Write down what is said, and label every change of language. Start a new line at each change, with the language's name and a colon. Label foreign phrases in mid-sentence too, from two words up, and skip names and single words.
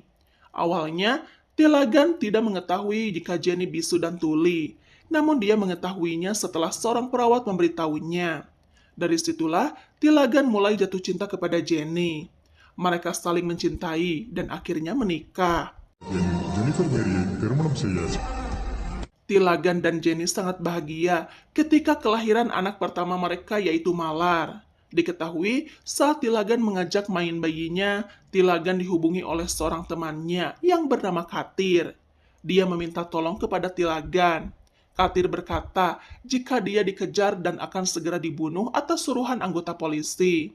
Indonesian: Awalnya, Tilagan tidak mengetahui jika Jenny bisu dan tuli, namun dia mengetahuinya setelah seorang perawat memberitahunya. Dari situlah, Tilagan mulai jatuh cinta kepada Jenny. Mereka saling mencintai dan akhirnya menikah.
Tamil: Jennifer Mary திருமணம் செய்ய
Indonesian: Tilagan dan Jenny sangat bahagia ketika kelahiran anak pertama mereka yaitu Malar. Diketahui saat Tilagan mengajak main bayinya, Tilagan dihubungi oleh seorang temannya yang bernama Katir. Dia meminta tolong kepada Tilagan. Katir berkata jika dia dikejar dan akan segera dibunuh atas suruhan anggota polisi.